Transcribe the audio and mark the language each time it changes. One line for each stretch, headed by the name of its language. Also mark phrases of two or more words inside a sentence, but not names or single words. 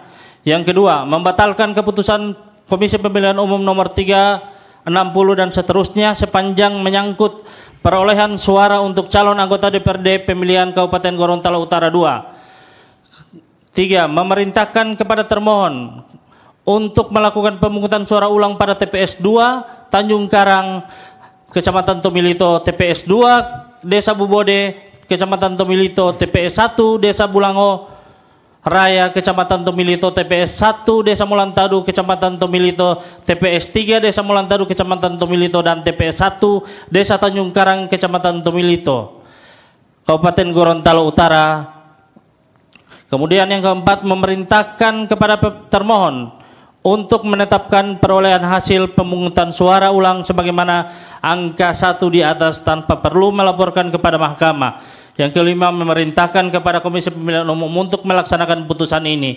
Indonesian: Yang kedua, membatalkan keputusan Komisi Pemilihan Umum nomor 360 dan seterusnya sepanjang menyangkut perolehan suara untuk calon anggota DPRD pemilihan Kabupaten Gorontalo Utara 2. 3. Memerintahkan kepada termohon untuk melakukan pemungutan suara ulang pada TPS 2 Tanjung Karang, Kecamatan Tomilito, TPS 2 Desa Bubode, Kecamatan Tomilito, TPS 1 Desa Bulango Raya, Kecamatan Tomilito, TPS 1 Desa Mulantadu, Kecamatan Tomilito, TPS 3 Desa Mulantadu, Kecamatan Tomilito, dan TPS 1 Desa Tanjung Karang, Kecamatan Tomilito, Kabupaten Gorontalo Utara. Kemudian yang keempat, memerintahkan kepada termohon untuk menetapkan perolehan hasil pemungutan suara ulang sebagaimana angka 1 di atas tanpa perlu melaporkan kepada mahkamah. Yang kelima, memerintahkan kepada Komisi Pemilihan Umum untuk melaksanakan putusan ini.